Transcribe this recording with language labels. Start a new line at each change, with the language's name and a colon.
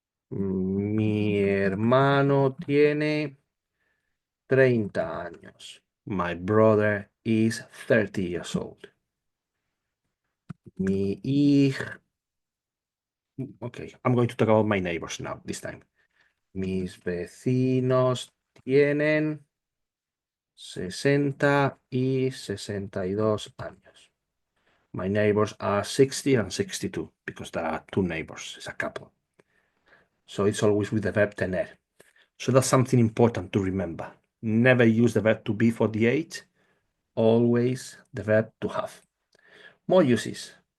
Spanish: Mi hermano tiene 30 años.
English: My brother is 30 years old.
Spanish: Mi hija.
English: Okay, I'm going to talk about my neighbors now, this time.
Spanish: Mis vecinos tienen 60 y 62 años.
English: My neighbors are 60 and 62 because there are two neighbors, it's a couple. So it's always with the verb tener. So that's something important to remember. Never use the verb to be for the age, always the verb to have. More uses.